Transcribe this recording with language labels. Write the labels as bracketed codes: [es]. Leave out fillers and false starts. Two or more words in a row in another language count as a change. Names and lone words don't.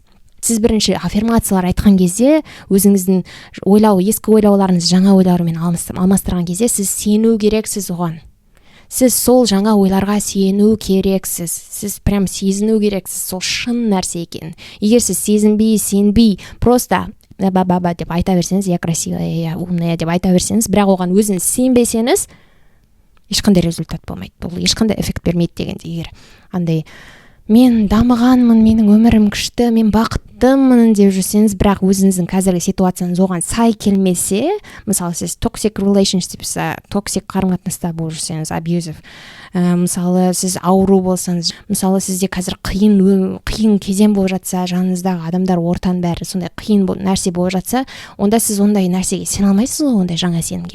[kk] Сіз бірінші аффирмациялар айтқан кезде өзіңіздің ескі ойлауларыңыз жаңа ойлармен алмастырған кезде сіз сену керексіз оған. Сіз сол жаңа ойларға сену керексіз. Сіз прям сезіну керексіз сол шын нәрсе екенін. Егер сіз сенбей, просто ба деп айта берсеңіз, [ru] я красивая, я умная [kk] деп айта берсеңіз, бірақ оған өзіңіз сенбесеңіз, ешқандай результат болмайды. Бұл ешқандай эффект бермейді дегенде. Егер андай мен дамығанмын, менің өмірім күшті, мен бақыттымын деп жүрсеңіз, бірақ өзіңіздің қазіргі ситуацияңыз оған сай келмесе, мысалы сіз toxic қарым-қатынаста болып жүрсеңіз, abusive, мысалы сіз ауру болсаңыз, мысалы сізде қазір қиын кезең болып жатса, жаныңыздағы адамдар ортаның бәрі сондай қиын нәрсе болып жатса, онда сіз ондай нәрсеге сене алмайсыз ғой, ондай жаңа сенімге.